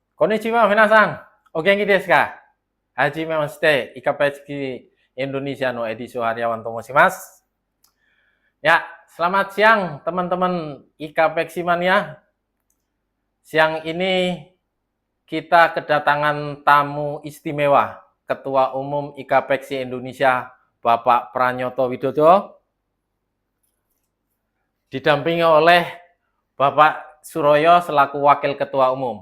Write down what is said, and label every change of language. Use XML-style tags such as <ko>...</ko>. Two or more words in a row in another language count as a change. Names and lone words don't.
<ja>こんにちは皆さん。お元気ですか? 初めまして, Ikapeki Indonesia no Ediso Haryawan to moshimasu.</ja> <id>Ya, selamat siang teman-teman Ikapeki Mania. Siang ini kita kedatangan tamu istimewa, Ketua Umum Ikapeki Indonesia, Bapak Pranyoto Widodo, didampingi oleh Bapak Suroyo selaku Wakil Ketua Umum.</id>